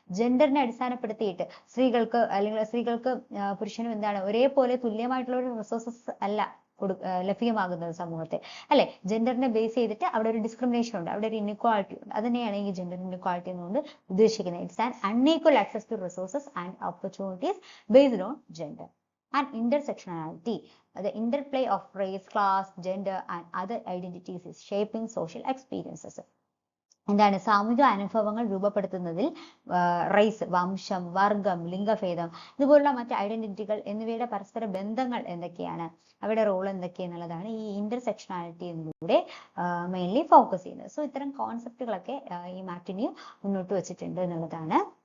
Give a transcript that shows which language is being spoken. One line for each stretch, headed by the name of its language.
Malayalam: ജെൻഡറിനെ അടിസ്ഥാനപ്പെടുത്തിയിട്ട് സ്ത്രീകൾക്ക് പുരുഷനും എന്താണ് ഒരേപോലെ തുല്യമായിട്ടുള്ള ഒരു റിസോഴ്സസ് അല്ല ലഭ്യമാകുന്നത് സമൂഹത്തിൽ അല്ലെ. ജെൻഡറിനെ ബേസ് ചെയ്തിട്ട് അവിടെ ഒരു ഡിസ്ക്രിമിനേഷൻ ഉണ്ട്, അവിടെ ഒരു ഇൻഇക്വാലിറ്റി ഉണ്ട്. അതുതന്നെയാണ് ഈ ജെൻഡർ ഇൻഇക്വാലിറ്റി എന്നുകൊണ്ട് ഉദ്ദേശിക്കുന്നത്.
English: It's an unequal access to resources and opportunities based on gender. And intersectionality, the interplay of race, class, gender and other identities is shaping social experiences.
Malayalam: എന്താണ് സാമൂഹിക അനുഭവങ്ങൾ രൂപപ്പെടുത്തുന്നതിൽ റേസ്, വംശം, വർഗം, ലിംഗഭേദം ഇതുപോലുള്ള മറ്റ് ഐഡന്റിറ്റികൾ എന്നിവയുടെ പരസ്പര ബന്ധങ്ങൾ എന്തൊക്കെയാണ്, അവയുടെ റോൾ എന്തൊക്കെയാണെന്നുള്ളതാണ് ഈ ഇന്റർസെക്ഷനാലിറ്റി എന്നിലൂടെ മെയിൻലി ഫോക്കസ് ചെയ്യുന്നത്. സോ ഇത്തരം കോൺസെപ്റ്റുകളൊക്കെ ഈ മാർട്ടിന്യൂ മുന്നോട്ട് വെച്ചിട്ടുണ്ട് എന്നുള്ളതാണ്.